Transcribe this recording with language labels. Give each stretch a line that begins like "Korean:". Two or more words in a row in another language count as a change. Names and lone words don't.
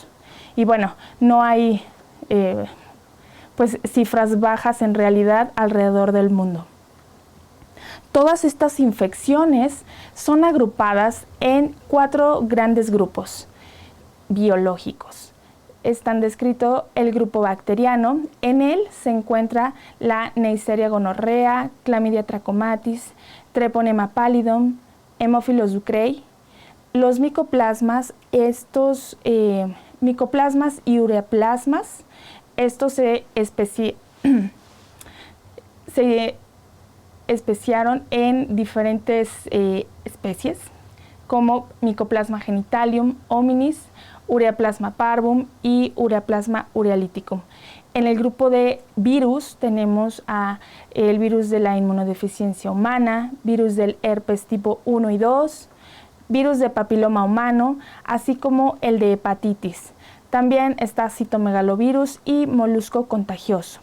Spanish: Y no hay cifras bajas en realidad alrededor del mundo. Todas estas infecciones son agrupadas en 4 grandes grupos biológicos. Están descrito el grupo bacteriano. En él se encuentra la Neisseria gonorrea, Chlamydia trachomatis, Treponema pallidum, Haemophilus ducreyi. Los micoplasmas, micoplasmas y ureaplasmas, estos se especiaron en diferentes especies. como Mycoplasma genitalium hominis, Ureaplasma parvum y Ureaplasma urealyticum. En el grupo de virus tenemos el virus de la inmunodeficiencia humana, virus del herpes tipo 1 y 2, virus de papiloma humano, así como el de hepatitis. También está citomegalovirus y molusco contagioso.